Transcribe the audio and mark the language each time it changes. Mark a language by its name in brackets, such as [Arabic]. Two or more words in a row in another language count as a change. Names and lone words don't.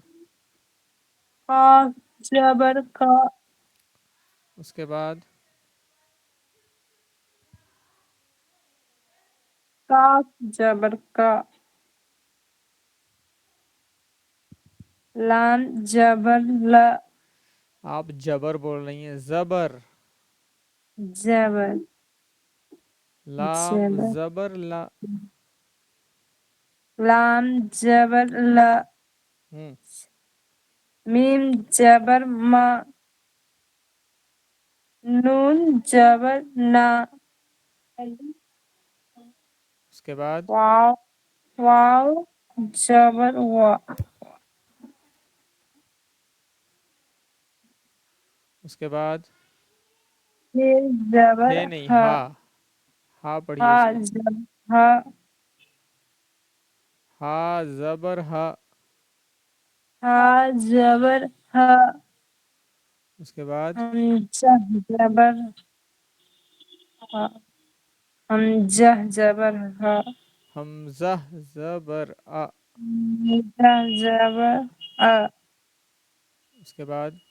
[Urdu] ف، جبر، ک, اس کے بعد کاف، جبر، کا، لام، جبر, ल, آپ جبر بول رہی ہیں، زبر. جبر لام جبر زبر لا. لام جبر لا ہوں. میم جبر ما نون جبر نا اس کے بعد واو واو جبر وا اس کے بعد پھر جبر ہے نہیں، ہا ہا. ہا پڑھیے ہا اس کو. جبر ہا ہا زبر ہا. ہا جبر ہا اس کے بعد حمزہ جبر ہا حمزہ جبر ہا حمزہ زبر آ. حمزہ جبر آ اس کے بعد